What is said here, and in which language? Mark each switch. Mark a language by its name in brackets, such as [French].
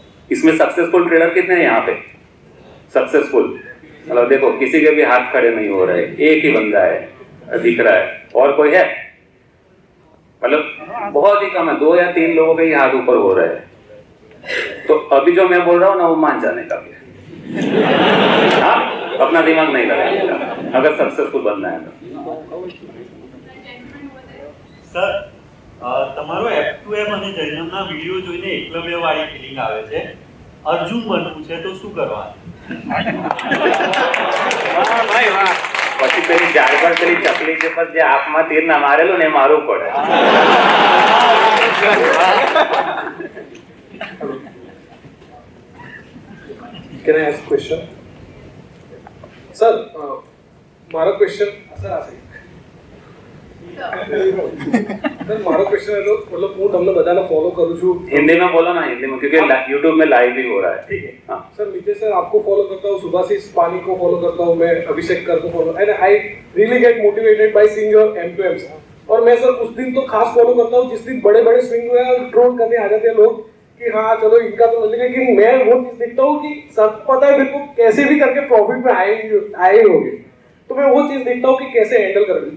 [Hindi] इसमें successful trader कितने हैं यहाँ पे, सक्सेसफुल मतलब देखो किसी के भी हाथ खड़े नहीं हो रहे, एक ही बंदा है दिख रहा है, और कोई है मतलब बहुत ही कम है, 2 या 3 लोगों के ही हाथ ऊपर हो रहे हैं। तो अभी जो मैं बोल रहा हूँ ना, वो मान जाने का भी है, हाँ, अपना दिमाग नहीं लगाने का अगर सक्सेसफुल बनना है तो। [Gujarati] સર તમારો F2M અને જયરામના વિડિયો જોઈને એકલવ્યવાળી ફીલિંગ આવે છે, અર્જુન બનવું છે તો શું કરવાનું? વાહ ભાઈ વાહ, પછી પેલી જાળવર પેલી ચકલી જે પર જે આંખમાં તીર ના મારેલું ને એ મારવું પડે। [English] Can I ask a question? [Gujarati] Sir, મારો ક્વેશ્ચન સર આ सर મારો क्वेश्चन [Hindi] है तो मतलब [Gujarati] હું તમને બધાને ફોલો કરું છું, [Hindi] हिंदी में बोलो ना, हिंदी में, क्योंकि YouTube में लाइव भी हो रहा है। ठीक है, हाँ सर नीचे सर आपको फॉलो करता हूँ, सुभाषिस पानी को फॉलो करता हूँ मैं, अभिषेक कर को follow, [English] And I really get motivated by seeing your M2Ms। [Hindi] और मैं सर उस दिन तो खास फॉलो करता हूँ जिस दिन बड़े बड़े स्विंग हुए और ट्रोल करने आ जाते हैं लोग कि हाँ चलो इनका तो, लेकिन मैं वो चीज देखता हूँ कि सब पता है मेरे को कैसे भी करके प्रॉफिट में आए होंगे, तो मैं वो चीज देखता हूँ कि कैसे हैंडल कर रहे।